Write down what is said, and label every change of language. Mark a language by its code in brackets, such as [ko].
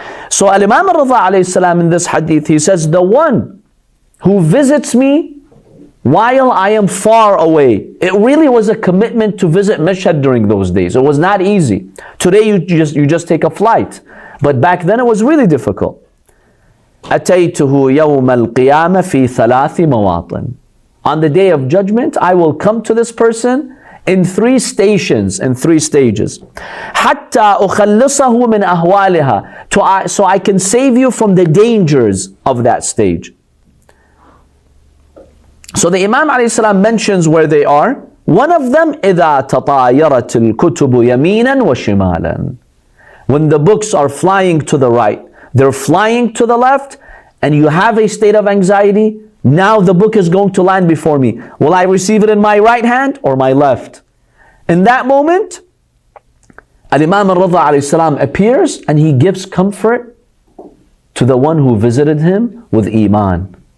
[en] So Al-Imam Al-Rida alayhi salam in this hadith, he says, the one who visits me while I am far away. It really was a commitment to visit Mashhad during those days. It was not easy. Today you just take a flight. But back then it was really difficult. [ar] أتيته يوم القيامة في ثلاث مواطن. [en] On the day of judgment, I will come to this person in 3 stations, in 3 stages. [ar] حتى أخلصه من أهوالها. [en] So I can save you from the dangers of that stage. So the Imam alayhi salam mentions where they are. One of them, [ar] إذا تطايرت الكتب يمينا وشمالا. [en] when the books are flying to the right, they're flying to the left, and you have a state of anxiety, now the book is going to land before me. Will I receive it in my right hand or my left? In that moment, Al-Imam al-Ridha alayhi salam appears and he gives comfort to the one who visited him with Iman.